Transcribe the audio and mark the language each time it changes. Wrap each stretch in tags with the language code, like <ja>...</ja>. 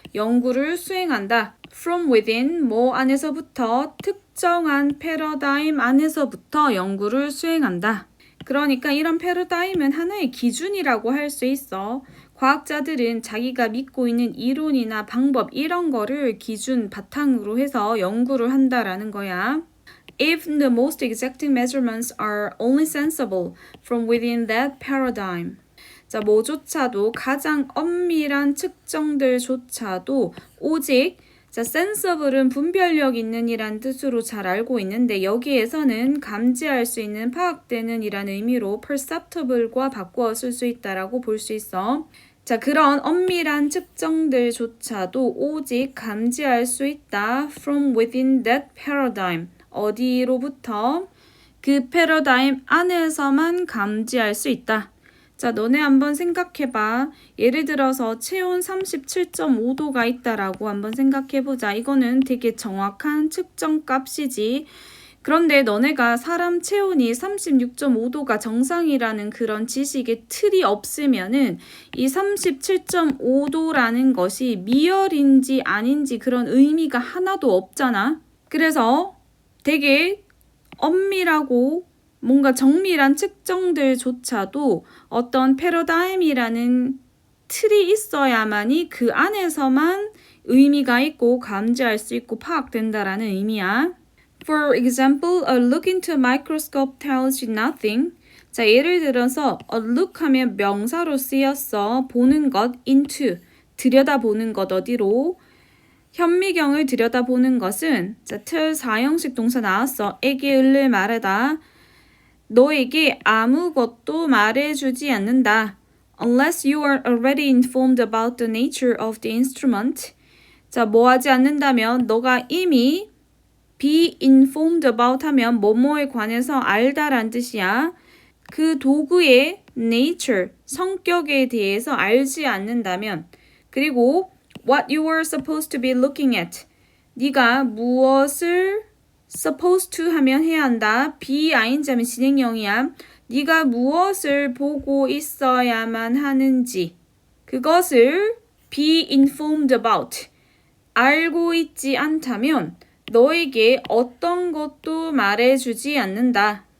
<ko>연구를 수행한다.</ko> <en>From within,</en> <ko>뭐 안에서부터 특정한 패러다임 안에서부터 연구를 수행한다. 그러니까 이런 패러다임은 하나의 기준이라고 할 수 있어. 과학자들은 자기가 믿고 있는 이론이나 방법 이런 거를 기준 바탕으로 해서 연구를 한다라는 거야.</ko> <en>If the most exacting measurements are only sensible from within that paradigm.</en> <ko>자, 뭐조차도 가장 엄밀한 측정들조차도 오직 자, sensible은 분별력 있는 이란 뜻으로 잘 알고 있는데 여기에서는 감지할 수 있는 파악되는 이란 의미로 perceptible과 바꾸어 쓸 수 있다라고 볼 수 있어. 자, 그런 엄밀한 측정들조차도 오직 감지할 수 있다.</ko> <en>From within that paradigm.</en> <ko>어디로부터? 그 패러다임 안에서만 감지할 수 있다. 자, 너네 한번 생각해봐. 예를 들어서 체온 37.5도가 있다라고 한번 생각해보자. 이거는 되게 정확한 측정 값이지. 그런데 너네가 사람 체온이 36.5도가 정상이라는 그런 지식의 틀이 없으면은 이 37.5도라는 것이 미열인지 아닌지 그런 의미가 하나도 없잖아. 그래서 되게 엄밀하고 뭔가 정밀한 측정들조차도 어떤 패러다임이라는 틀이 있어야만이 그 안에서만 의미가 있고 감지할 수 있고 파악된다라는 의미야.</ko> <en>For example, a look into a microscope tells you nothing.</en> <ko>자, 예를 들어서 a look 하면 명사로 쓰였어. 보는 것, into, 들여다보는 것 어디로. 현미경을 들여다보는 것은 자, tell 4형식 동사 나왔어. 에게 을을 말하다. 너에게 아무것도 말해주지 않는다.</ko> <en>Unless you are already informed about the nature of the instrument.</en> <ko>자, 뭐 하지 않는다면 너가 이미 be informed about 하면 뭐뭐에 관해서 알다란 뜻이야. 그 도구의 nature, 성격에 대해서 알지 않는다면 그리고</ko> <en>what you are supposed to be looking at.</en> <ko>네가 무엇을 supposed to 하면 해야 한다. be ing 하면 진행형이야. 네가 무엇을 보고 있어야만 하는지 그것을 be informed about. 알고 있지 않다면 너에게 어떤 것도 말해주지 않는다.</ko>